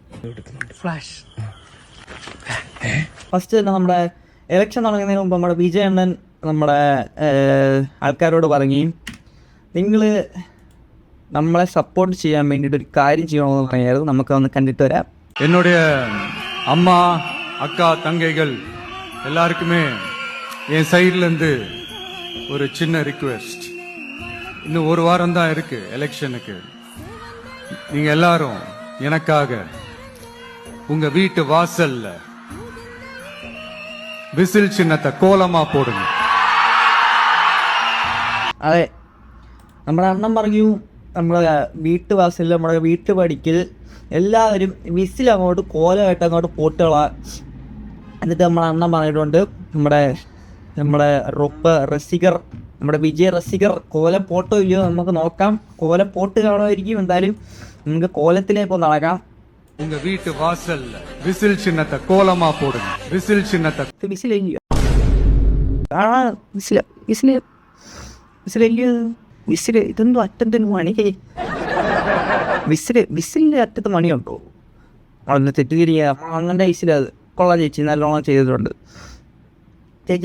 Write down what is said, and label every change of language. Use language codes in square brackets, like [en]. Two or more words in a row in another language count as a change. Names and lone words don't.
[ml] ഫസ്റ്റ് തന്നെ നമ്മുടെ ഇലക്ഷൻ തുടങ്ങുന്നതിന് മുമ്പ് നമ്മുടെ വിജയ അണ്ണൻ നമ്മുടെ ആൾക്കാരോട് പറഞ്ഞു, നിങ്ങൾ നമ്മളെ സപ്പോർട്ട് ചെയ്യാൻ വേണ്ടിയിട്ട് ഒരു കാര്യം ചെയ്യണമെന്ന് പറയായിരുന്നു. നമുക്ക് ഒന്ന് കണ്ടിട്ട് വരാം. [ta] என்னுடைய அம்மா அக்கா தங்கைகள் எல்லாருக்குமே என் சைட்லேருந்து ஒரு சின்ன ரிக்வெஸ்ட். இன்னும் ஒரு வாரம் தான் இருக்கு எலெக்ஷனுக்கு. நீங்க எல்லாரும் எனக்காக உங்க வீட்டு வாசல்ல விசில் சின்னத்தை கோலமா போடுங்க. [ml] അതെ, നമ്മുടെ അണ്ണൻ പറഞ്ഞു, നമ്മുടെ വീട്ടുവാസലിൽ നമ്മുടെ വീട്ടുപടിക്കൽ എല്ലാവരും വിസിൽ അങ്ങോട്ട് കോലമായിട്ട് അങ്ങോട്ട് പോട്ടുകളാ. എന്നിട്ട് നമ്മുടെ അണ്ണൻ പറഞ്ഞിട്ടുണ്ട്, നമ്മുടെ റസികർ, നമ്മുടെ വിജയ റസികർ കോലം പോട്ടോ ഇല്ലയോ നമുക്ക് നോക്കാം. കോലം പോട്ട് കാണുമായിരിക്കും. എന്തായാലും നമുക്ക് കോലത്തിലേക്ക് ഒന്ന് നടക്കാം. [ta] உங்க வீட்டு வாசல்ல விசில் சின்னத்தை கோலமா போடுங்க. விசில் சின்னத்தை [ml] വിസിൽ ഇതൊന്നും അറ്റത്തിന് മണി. വിസിലിന്റെ അറ്റത്ത് മണിയുണ്ടോ? അന്ന് തെറ്റുതിരിക്കുക. അങ്ങനെ വിസിലത് കൊള്ളാം ചേച്ചി, നല്ലോണം ചെയ്തിട്ടുണ്ട് ചേച്ചി.